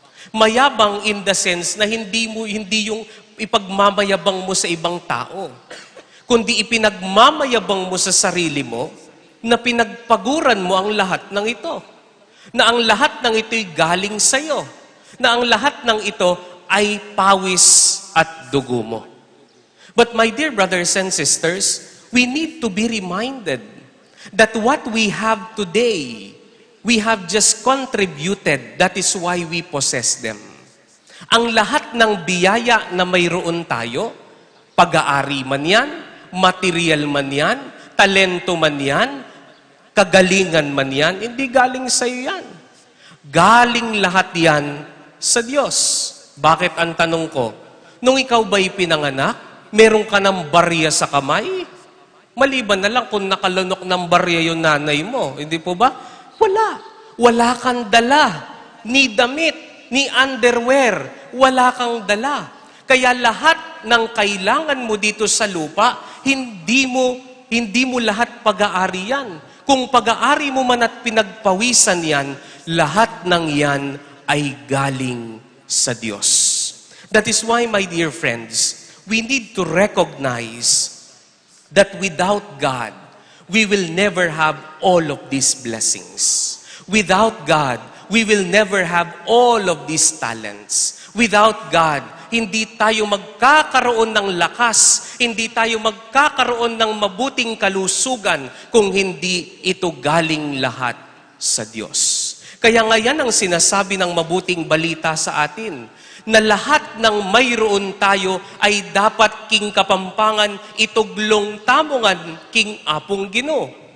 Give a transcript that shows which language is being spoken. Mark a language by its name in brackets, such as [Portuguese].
[Filipino] Mayabang [English] in the sense [Filipino] na hindi yung ipagmamayabang mo sa ibang tao, kundi ipinagmamayabang mo sa sarili mo na pinagpaguran mo ang lahat ng ito. Na ang lahat ng ito'y galing sa'yo. Na ang lahat ng ito ay pawis at dugo mo. [English] But my dear brothers and sisters, we need to be reminded that what we have today, we have just contributed. That is why we possess them. [Filipino] Ang lahat ng biyaya na mayroon tayo, pag-aari man yan, material man yan, talento man yan, kagalingan man yan, hindi galing sa iyo yan. Galing lahat yan sa Diyos. Bakit ang tanong ko? Nung ikaw ba'y pinanganak, meron ka ng barya sa kamay? Maliban na lang kung nakalunok ng barya yung nanay mo. Hindi po ba? Wala. Wala kang dala. Ni damit, ni underwear. Wala kang dala. Kaya lahat ng kailangan mo dito sa lupa, hindi mo lahat pag-aari yan. Kung pag-aari mo man at pinagpawisan yan, lahat ng yan ay galing sa Diyos. [English] That is why, my dear friends, we need to recognize that without God, we will never have all of these blessings. Without God, we will never have all of these talents. Without God, [Filipino] hindi tayo magkakaroon ng lakas, hindi tayo magkakaroon ng mabuting kalusugan kung hindi ito galing lahat sa Diyos. Kaya ngayon ang sinasabi ng mabuting balita sa atin, na lahat ng mayroon tayo ay dapat [Pampanga] king kapampangan, ituglong tamongan, king apong Ginoo.